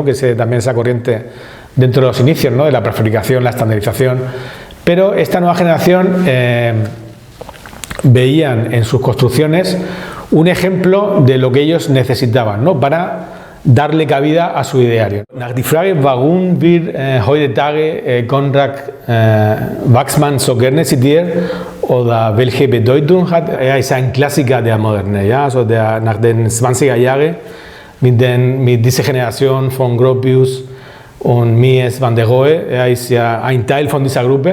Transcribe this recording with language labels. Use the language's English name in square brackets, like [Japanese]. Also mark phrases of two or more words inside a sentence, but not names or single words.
[Spanish] Que es también esa corriente dentro de los inicios, ¿no? De la prefabricación, la estandarización. Pero esta nueva generación veían en sus construcciones un ejemplo de lo que ellos necesitaban, ¿no? Para darle cabida a su ideario. [German] Nach die Frage, warum wir heutzutage Konrad Waxman so gerne zitiert oder welche Bedeutung hat, ist ein Klassiker der Moderne, ja? Also nach den 20er Jahren mit dieser Generation von Gropius und Mies van der Rohe, ist ja ein Teil von dieser Gruppe.